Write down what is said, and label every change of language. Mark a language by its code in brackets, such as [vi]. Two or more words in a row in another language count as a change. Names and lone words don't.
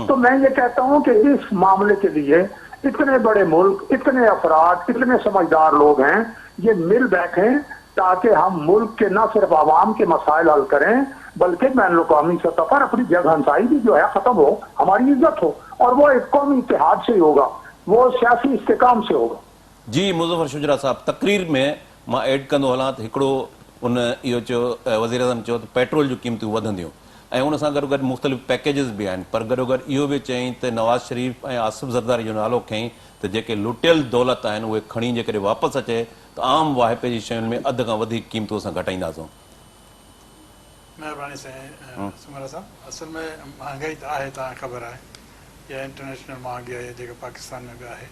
[ur] تو میں یہ کہتا ہوں کہ اس معاملے کے لیے اتنے بڑے ملک، اتنے افراد، اتنے سمجھدار لوگ ہیں، یہ مل بیٹھیں تاکہ ہم ملک کے نہ صرف عوام کے مسائل حل کریں بلکہ بین الاقوامی سطح پر اپنی جگہ ہنسائی بھی جو ہے ختم ہو، ہماری عزت ہو، اور وہ ایک قومی اتحاد سے ہی ہوگا، وہ سیاسی استحکام سے ہوگا. [sd] جی مظفر شجرا صاحب، تقریر میں ماں ایڈ کندو ہلاں تو ہکڑو ان یہ چو وزیر اعظم چو پیٹرول جو قیمتوں ودندیوں ऐं उन सां गॾु मुख़्तलिफ़ पैकेजिस बि आहिनि, पर गॾोगॾु इहो बि चयईं त नवाज़ शरीफ़ ऐं आसिफ ज़रदारी जो नालो खयईं त जेके लुटियल दौलत आहिनि उहे खणी जेकॾहिं वापसि अचे त आम वाहिपे जी शयुनि में अधु खां वधीक क़ीमतूं असां घटाईंदासूं. महिरबानी साईं सुमरा साहब, असल में महांगाई त आहे, तव्हां ख़बर आहे, इहा इंटरनेशनल महांगाई आहे जेका पाकिस्तान में बि आहे.